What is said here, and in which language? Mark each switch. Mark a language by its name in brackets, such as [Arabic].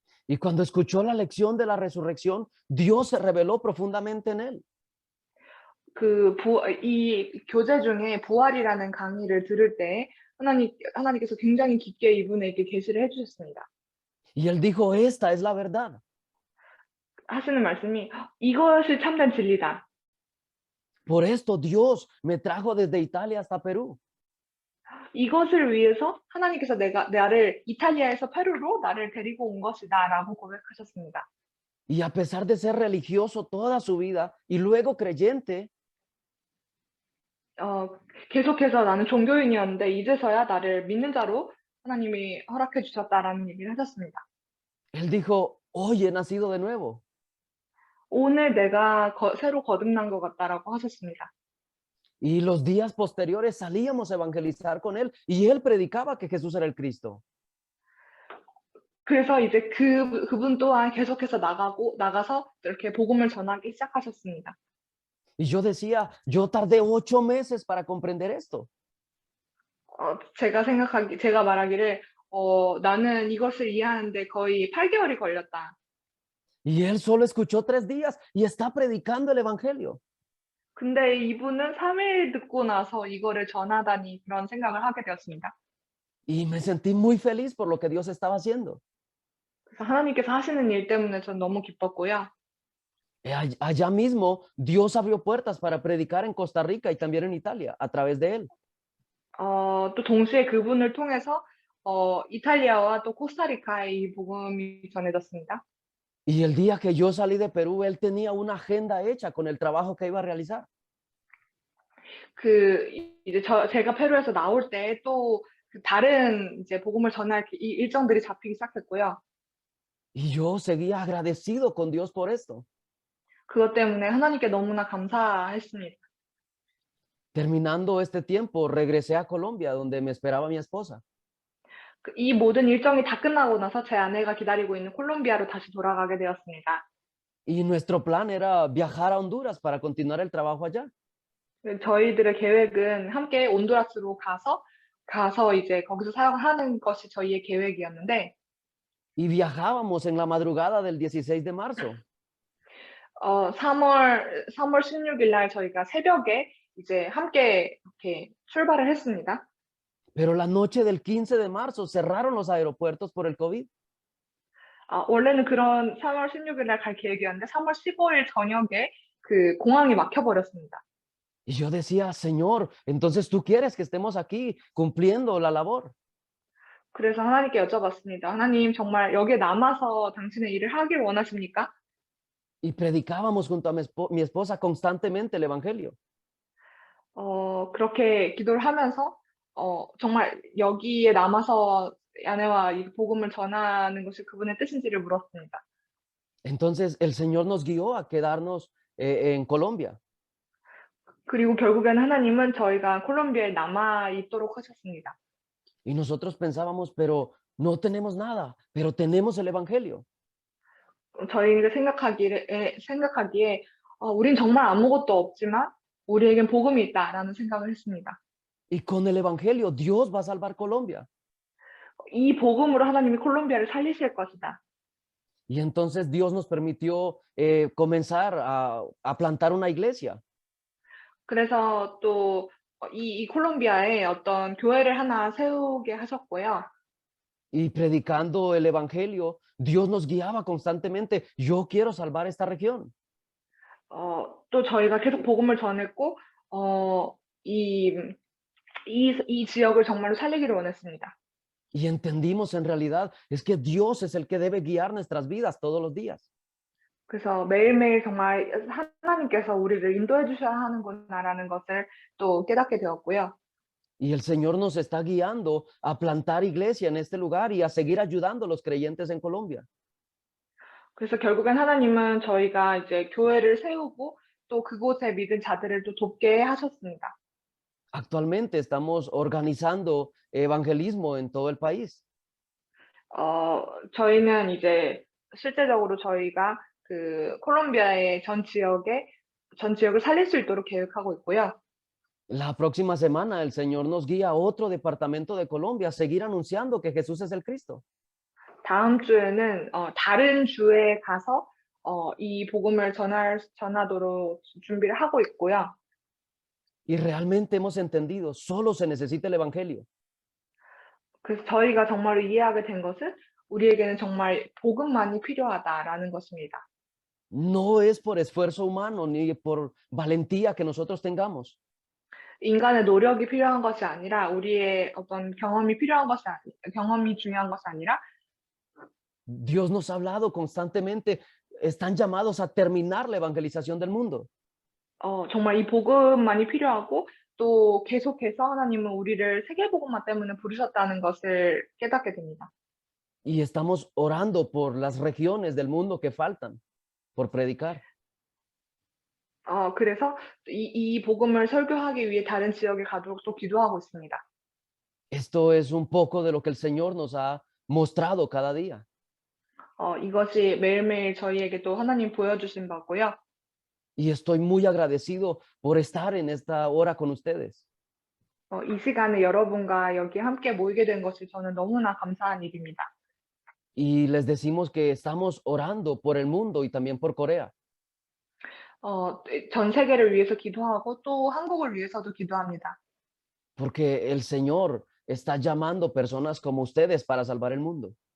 [Spanish] Y cuando escuchó la lección de la resurrección, Dios se reveló profundamente en él. [Korean] 이 교재 중에 부활이라는 강의를 들을 때 하나님께서 굉장히 깊게 이분에게 계시를 해주셨습니다. [Spanish] Y él dijo, esta es la verdad. [Korean] 하시는 말씀이 이것이 참된 진리다. [Spanish] Por esto Dios me trajo desde Italia hasta Perú. [Korean] 이것을 위해서 하나님께서 나를 이탈리아에서 페루로 나를 데리고 온 것이다라고 고백하셨습니다. [Spanish] Y a pesar de ser religioso toda su vida y luego creyente, [Korean] 계속해서 나는 종교인이었는데 이제서야 나를 믿는 자로 하나님이 허락해 주셨다라는 얘기를 하셨습니다. [Spanish] él dijo, hoy he nacido de nuevo. [Korean] 오늘 내가 새로 거듭난 것 같다라고 하셨습니다. [Spanish] Y los días posteriores salíamos a evangelizar con él y él predicaba que Jesús era el Cristo. [Korean] 그래서 이제 그분 또한 계속해서 나가서 이렇게 복음을 전하기 시작하셨습니다. [Spanish] Y yo decía, yo tardé 8 meses para comprender esto. [Korean] 제가 말하기를 나는 이것을 이해하는데 거의 8개월이 걸렸다. [Spanish] Y él solo escuchó 3 días y está predicando el evangelio. [Korean] 근데 이분은 3일 듣고 나서 이거를 전하다니 그런 생각을 하게 되었습니다. [Spanish] Y me sentí muy feliz por lo que Dios estaba haciendo. [Korean] 그래서 하나님께서 하시는 일 때문에 전 너무 기뻤고요. [Spanish] Allá mismo Dios abrió puertas para predicar en Costa Rica y también en Italia a través de él. [Korean] 또 동시에 그분을 통해서 이탈리아와 또 코스타리카에 이 복음이 전해졌습니다. [Spanish] Y el día que yo salí de Perú, él tenía una agenda hecha con el trabajo que iba a realizar. [Korean] 이제 제가 페루에서 나올 때 또 다른 이제 복음을 전할 이 일정들이 잡히기 시작했고요. [Spanish] Y yo seguía agradecido con Dios por esto. [Korean] 그것 때문에 하나님께 너무나 감사했습니다. [Spanish] Terminando este tiempo, regresé a Colombia, donde me esperaba mi esposa. [Korean] 이 모든 일정이 다 끝나고 나서 제 아내가 기다리고 있는 콜롬비아로 다시 돌아가게 되었습니다. [Spanish] Y nuestro plan era viajar a Honduras para continuar el trabajo allá. [Korean] 저희들의 계획은 함께 온두라스로 가서 이제 거기서 사역하는 것이 저희의 계획이었는데, [Spanish] Y viajábamos en la madrugada del 16 de marzo. [Korean] 3월 16일 날 저희가 새벽에 이제 함께 이렇게 출발을 했습니다. [Spanish] Pero la noche del 15 de marzo cerraron los aeropuertos por el COVID. [Korean] 원래는 그런 3월 16일 날 갈 계획이었는데 3월 15일 저녁에 그 공항이 막혀버렸습니다. [Spanish] Y yo decía, Señor, entonces tú quieres que estemos aquí cumpliendo la labor. [Korean] 그래서 하나님께 여쭤봤습니다. 하나님, 정말 여기에 남아서 당신의 일을 하길 원하십니까? [Spanish] Y predicábamos junto a mi esposa constantemente el evangelio. [Korean] 그렇게 기도를 하면서 정말 여기에 남아서 아내와 이 복음을 전하는 것이 그분의 뜻인지를 물었습니다. [Spanish] Entonces el Señor nos guió a quedarnos en Colombia. [Korean] 그리고 결국엔 하나님은 저희가 콜롬비아에 남아 있도록 하셨습니다. [Spanish] Y nosotros pensábamos, pero no tenemos nada, pero tenemos el evangelio. [Korean] 저희가 생각하기에 우린 정말 아무것도 없지만 우리에겐 복음이 있다라는 생각을 했습니다. [Spanish] Y con el evangelio Dios va a salvar Colombia. [Korean] 이 복음으로 하나님이 콜롬비아를 살리실 것이다. [Spanish] Y entonces Dios nos permitió comenzar a plantar una iglesia. [Korean] 그래서 또 이 콜롬비아에 어떤 교회를 하나 세우게 하셨고요. [Spanish] Y predicando el evangelio, Dios nos guiaba constantemente. Yo quiero salvar esta región. [Korean] 또 저희가 계속 복음을 전했고, 이 지역을 정말로 살리기를 원했습니다. [Spanish] Y entendimos en realidad es que Dios es el que debe guiar nuestras vidas todos los días. [Korean] 그래서 매일매일 정말 하나님께서 우리를 인도해 주셔야 하는구나라는 것을 또 깨닫게 되었고요. [Spanish] Y el Señor nos está guiando a plantar iglesia en este lugar y a seguir ayudando a los creyentes en Colombia. [Korean] 그래서 결국엔 하나님은 저희가 이제 교회를 세우고 또 그곳에 믿은 자들을 또 돕게 하셨습니다. [Spanish] Actualmente estamos organizando evangelismo en todo el país. [Korean] 저희는 이제 실제적으로 저희가 그 콜롬비아의 전 지역을 살릴 수 있도록 계획하고 있고요. [Spanish] La próxima semana el Señor nos guía a otro departamento de Colombia a seguir anunciando que Jesús es el Cristo. [Korean] 다음 주에는 다른 주에 가서 이 복음을 전하도록 준비를 하고 있고요. [Spanish] Y realmente hemos entendido, solo se necesita el evangelio. [Korean] 그래서 저희가 정말로 이해하게 된 것은 우리에게는 정말 복음만이 필요하다라는 것입니다. [Spanish] No es por esfuerzo humano ni por valentía que nosotros tengamos. [Korean] 인간의 노력이 필요한 것이 아니라 우리의 어떤 경험이 중요한 것이 아니라 [Spanish] Dios nos ha hablado constantemente, están llamados a terminar la evangelización del mundo. [Korean] 정말 이 복음만이 필요하고 또 계속해서 하나님은 우리를 세계 복음화 때문에 부르셨다는 것을 깨닫게 됩니다. [Spanish] Y estamos orando por las regiones del mundo que faltan por predicar. [Korean] 그래서 이 복음을 설교하기 위해 다른 지역에 가도록 또 기도하고 있습니다. [Spanish] Esto es un poco de lo que el Señor nos ha mostrado cada día. [Korean] 이것이 매일매일 저희에게 또 하나님 보여주신 바고요. [Spanish] Y estoy muy agradecido por estar en esta hora con ustedes. [Korean] 이 시간에 여러분과 여기 함께 모이게 된 것이 저는 너무나 감사한 일입니다. [Spanish] Y les decimos que estamos orando por el mundo y también por Corea. [Korean] 전 세계를 위해서 기도하고 또 한국을 위해서도 기도합니다. [Spanish] Porque el Señor está llamando personas como ustedes para salvar el mundo.